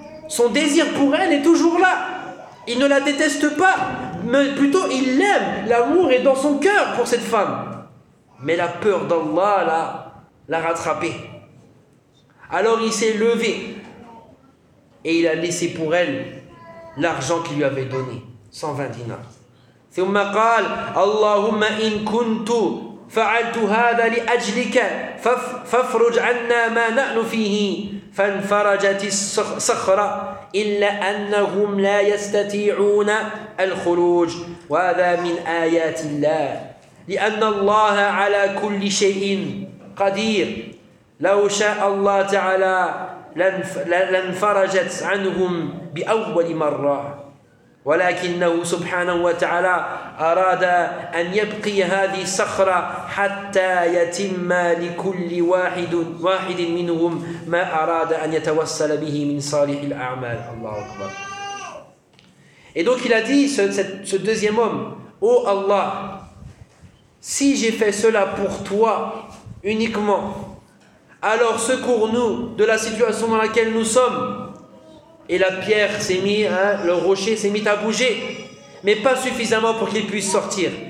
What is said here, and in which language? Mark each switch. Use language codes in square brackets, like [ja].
[fr] Son désir pour elle est toujours là. Il ne la déteste pas, mais plutôt il l'aime. L'amour est dans son cœur pour cette femme. Mais la peur d'Allah l'a rattrapé. Alors il s'est levé et il a laissé pour elle l'argent qu'il lui avait donné, 120 dinars. [ar] ثم قال اللهم إن كنت فعلت هذا لأجلك فافرج عنا ما نحن فيه فانفرجت الصخرة إلا أنهم لا يستطيعون الخروج وهذا من آيات الله لأن الله على كل شيء قدير لو شاء الله تعالى لانفرجت عنهم بأول مرة ولكنه سبحانه وتعالى أراد أن يبقي هذه الصخرة حتى يتم لكل واحد منهم ما أراد أن يتوصل به من صالح الأعمال. الله أكبر. [fr] Et donc il a dit ce deuxième homme, ô Allah, si j'ai fait cela pour toi uniquement, alors secours-nous de la situation dans laquelle nous sommes. Et la pierre s'est mise, hein, le rocher s'est mis à bouger, mais pas suffisamment pour qu'il puisse sortir.